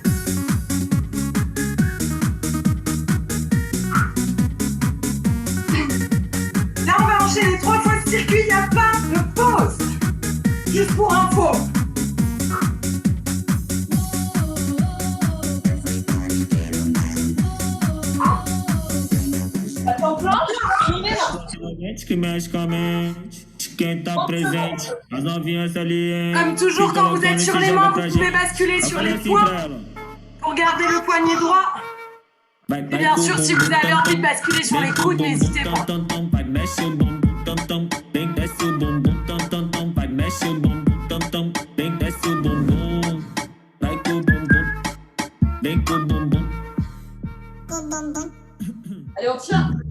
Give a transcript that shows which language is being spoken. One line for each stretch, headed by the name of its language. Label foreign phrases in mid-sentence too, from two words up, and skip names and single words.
French: Là, on va enchaîner 3 fois ce circuit. Il n'y a pas de pause. Juste pour info. En planche, on est là.
Portuguese: Que mexe com a mente, de quem tá presente. As novinhas ali,
French: Comme toujours, quand vous êtes sur les mains, vous pouvez basculer sur les poings pour garder le poignet droit. Et bien sûr, si vous avez envie de basculer sur les coudes, n'hésitez pas. Allez, on tient.